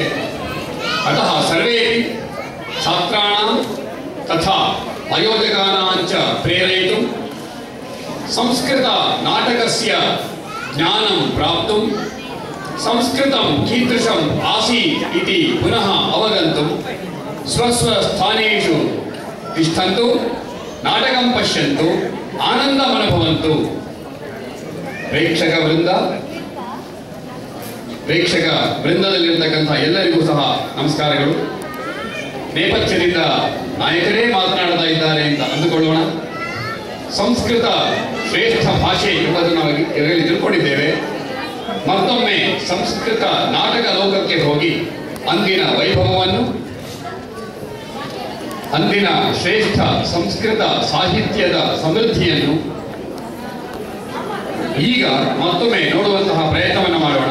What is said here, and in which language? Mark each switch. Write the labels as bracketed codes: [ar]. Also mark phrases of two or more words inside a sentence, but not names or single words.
[sa] अतः सर्वेपि छात्राणां तथा आयोजकानां च प्रेरयितुं संस्कृतनाटकस्य ज्ञानं प्राप्तुं संस्कृतं कीदृशम् आसीत् इति पुनः अवगन्तुं स्वस्वस्थानेषु तिष्ठन्तु, नाटकं पश्यन्तु, आनन्दम् अनुभवन्तु। [kn] ಪ್ರೇಕ್ಷಕ ವೃಂದದಲ್ಲಿರತಕ್ಕಂಥ ಎಲ್ಲರಿಗೂ ಸಹ ನಮಸ್ಕಾರಗಳು. ನೇಪಥ್ಯದಿಂದ ನಾಯಕರೇ ಮಾತನಾಡ್ತಾ ಇದ್ದಾರೆ ಅಂತ ಅಂದುಕೊಳ್ಳೋಣ. ಸಂಸ್ಕೃತ ಶ್ರೇಷ್ಠ ಭಾಷೆ ಎಂಬುದನ್ನು ನಾವು ಈಗಾಗಲೇ ತಿಳ್ಕೊಂಡಿದ್ದೇವೆ. ಮತ್ತೊಮ್ಮೆ ಸಂಸ್ಕೃತ ನಾಟಕ ಲೋಕಕ್ಕೆ ಹೋಗಿ ಅಂದಿನ ವೈಭವವನ್ನು, ಅಂದಿನ ಶ್ರೇಷ್ಠ ಸಂಸ್ಕೃತ ಸಾಹಿತ್ಯದ ಸಮೃದ್ಧಿಯನ್ನು ಈಗ ಮತ್ತೊಮ್ಮೆ ನೋಡುವಂತಹ ಪ್ರಯತ್ನವನ್ನು ಮಾಡೋಣ.